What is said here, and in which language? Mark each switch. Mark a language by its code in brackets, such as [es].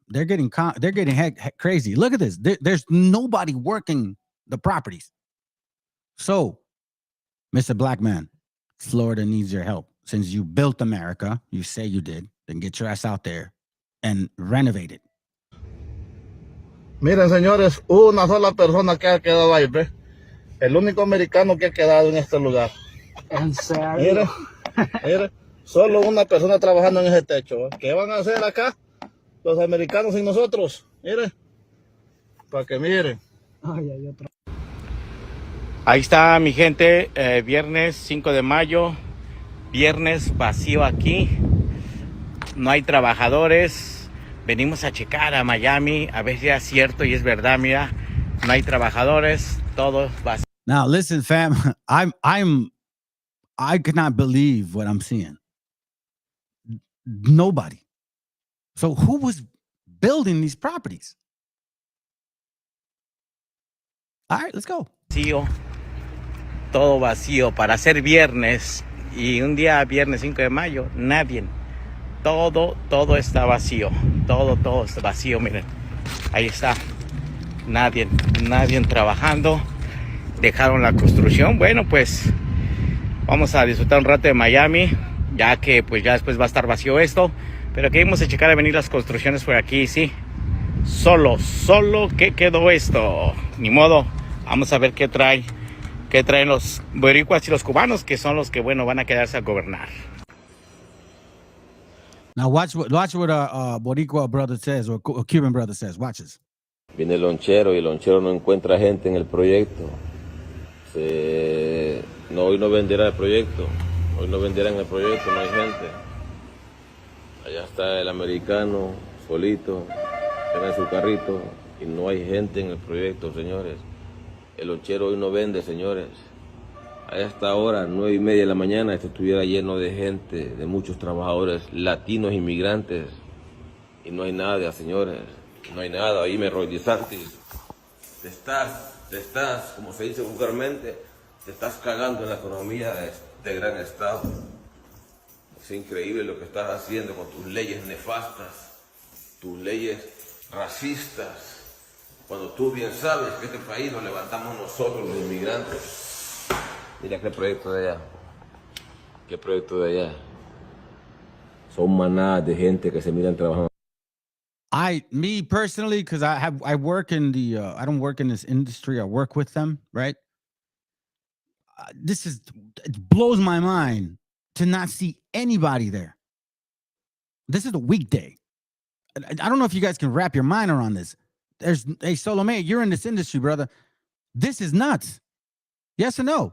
[en] They're getting heck crazy. Look at this. There's nobody working the properties. So, Mr. Black Man, Florida needs your help. Since you built America, you say you did, then get your ass out there and renovate it. [es] Miren, señores, una sola persona que ha quedado ahí, ¿ve? El único americano que ha quedado en este lugar. ¿En serio? Mire, solo una persona trabajando en ese techo. ¿Qué van a hacer acá los americanos sin nosotros? Mire, para que miren. Ahí está mi gente, viernes 5 de mayo, viernes vacío aquí, no hay trabajadores, venimos a checar a Miami, a ver si es cierto y es verdad, mira, no hay trabajadores, todo vacío. [en] Now listen, fam, I cannot believe what I'm seeing. Nobody. So who was building these properties? All right, let's go. [es] Vacío, todo vacío para ser viernes y un día viernes 5 de mayo, nadie. Todo está vacío. Todo está vacío, miren. Ahí está. Nadie trabajando. Dejaron la construcción. Bueno, pues vamos a disfrutar un rato de Miami, ya que pues ya después va a estar vacío esto. Pero queremos checar a venir las construcciones por aquí, sí. Solo que quedó esto. Ni modo. Vamos a ver qué traen los boricuas y los cubanos, que son los que, bueno, van a quedarse a gobernar. [en] Now watch what a Boricua brother says or a Cuban brother says. Watch this. [es] Viene el lonchero y el lonchero no encuentra gente en el proyecto. Hoy no venderá el proyecto. Hoy no venderán el proyecto, no hay gente. Allá está el americano solito, en su carrito y no hay gente en el proyecto, señores. El lonchero hoy no vende, señores. A esta hora, 9:30 de la mañana, esto estuviera lleno de gente, de muchos trabajadores latinos, inmigrantes. Y no hay nada, señores. No hay nada. Ahí me Roy DeSantis. Te estás, como se dice vulgarmente, te estás cagando en la economía de este gran estado. Es increíble lo que estás haciendo con tus leyes nefastas, tus leyes racistas. Cuando tú bien sabes que este país nos levantamos nosotros los inmigrantes. Mira qué proyecto de allá. Qué proyecto de allá. Son manadas de gente que se miran trabajando. [en] Me personally, because I work in the I don't work in this industry. I work with them, right? It blows my mind to not see anybody there. This is a weekday. I don't know if you guys can wrap your mind around this. Hey, Solomé, you're in this industry, brother. This is nuts. Yes or no?